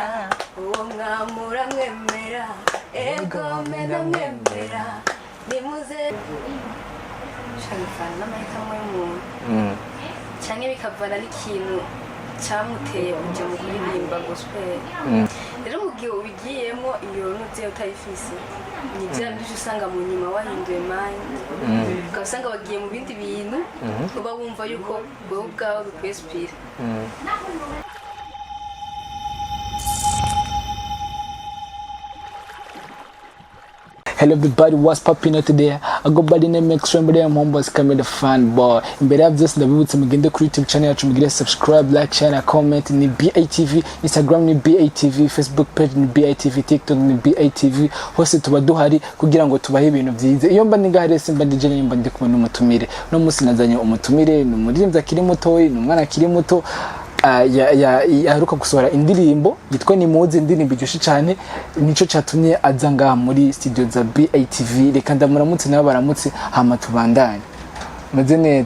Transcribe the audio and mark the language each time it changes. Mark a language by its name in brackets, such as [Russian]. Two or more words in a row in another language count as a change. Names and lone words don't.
[Rundi] uwo mwami uramwemera ego ndamwemera nimuze shangafana n'amahitamo y'umuntu cyangwa bikavana n'ikintu cyamuteye kujya mu kuririmba gospel rero mu gihe ubigiyemo iyo ntuze utayifise ni bya byinshi usanga mu nyuma wahinduye mind ugasanga bagiye mu bindi bintu uba wumva yuko wowe ubwawe bikwespira. [English] Hello everybody, what's popping out today? I go by the name Extreme, I'm Homeboys Camera Fan Boy. [Rundi] Imbere ya byose ndabibutse mugende kuri YouTube channel yacu mugire [English] subscribe, like, share [Rundi] na comment. Ni BATV, Instagram ni BATV, Facebook page ni BATV, TikTok ni BATV. Hose tuba duhari kugira ngo tubahe ibintu byiza. Iyo mba ningahare simba ndije nimba ndi kumwe n'umutumire. No musi nazanye umutumire, ni umuririmbyi akiri muto, ni umwana akiri muto. Yaheruka gusohora indirimbo yitwa Nimuze, indirimbo iryoshye cyane, nico cyatumye aza ngaha muri studio za BATV. Reka ndamuramutse nawe baramutse hama tubandanye. Meze neza?